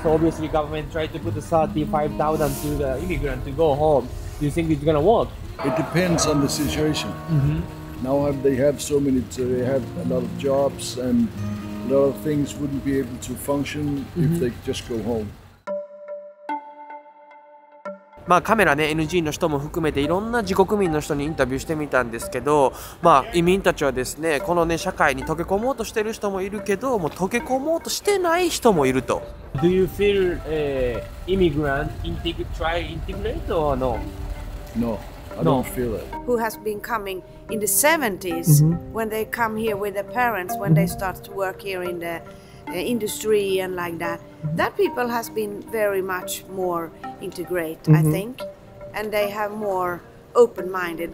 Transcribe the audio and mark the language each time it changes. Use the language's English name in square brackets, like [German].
[English] So obviously government tried to put the 35,000 to the immigrant to go home. Do you think it's gonna work? It depends on the situation. Now they have so many, they have a lot of jobs, and a lot of things wouldn't be able to function if they just go home. [Japanese] まあカメラね NG の人も含めていろんな自国民の人にインタビューしてみたんですけど、まあ移民たちはですねこのね社会に溶け込もうとしてる人もいるけど、もう溶け込もうとしてない人もいると。 [English] Do you feel immigrant try integrate or no? No, I don't feel it. Who has been coming in the 70s when they come here with their parents, when they start to work here in the industry and like that. That people has been very much more integrate, I think, and they have more open-minded.